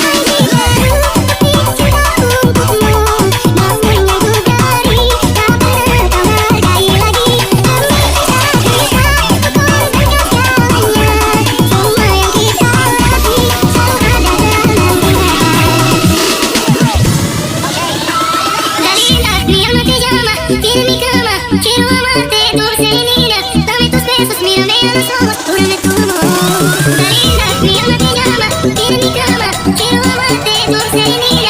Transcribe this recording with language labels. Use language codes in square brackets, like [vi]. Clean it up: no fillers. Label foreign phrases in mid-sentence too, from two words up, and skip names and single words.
[id] Cinta untukmu, namun yang ku beri tak pernah kau hargai lagi. Demi cinta kita, ku korbankan segalanya. Semua yang kita lewati selalu ada dalam ingatan. [es] Dalila, mi alma te llama, tiene mi cama. Quiero amarte dulce y linda. Dame tus besos, mírame a los ojos, júrame tu amor. Dalila, mi alma te llama, tiene mi cama. Quiero amarte dulce y linda.